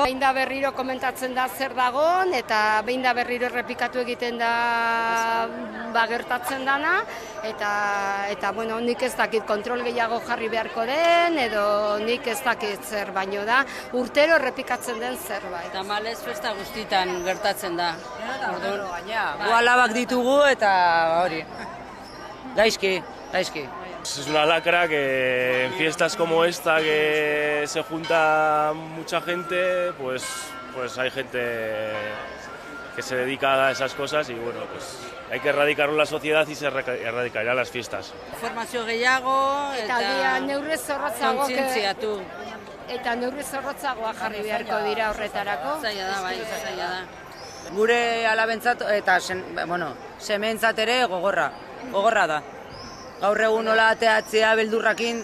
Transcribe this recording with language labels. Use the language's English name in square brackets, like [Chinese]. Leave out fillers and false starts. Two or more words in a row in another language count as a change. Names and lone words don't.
[Basque] Behin da berriro komentatzen da zer dagon, eta behin da berriro errepikatu egiten da gertatzen dana, eta nik ez dakit kontrol gehiago jarri beharko den, edo nik ez dakit zer, baino da urtero errepikatzen den zerbait. Eta malez festa guztitan gertatzen da. Gu alabak ditugu eta hori. Gaizki. [Spanish] Es una lacra que en fiestas como esta, que se junta mucha gente, pues hay gente que se dedica a esas cosas y bueno, pues hay que erradicarlo en la sociedad y se erradicará las fiestas. [Basque] Informazio gehiago eta neurri zorrotzago kontzientziatu. Eta neurri zorrotzagoa jarri beharko dira horretarako. Zaila da. Gure alabentzat eta sementzat ere gogorra da. Gaur egun nola ateatzea beldurrakin.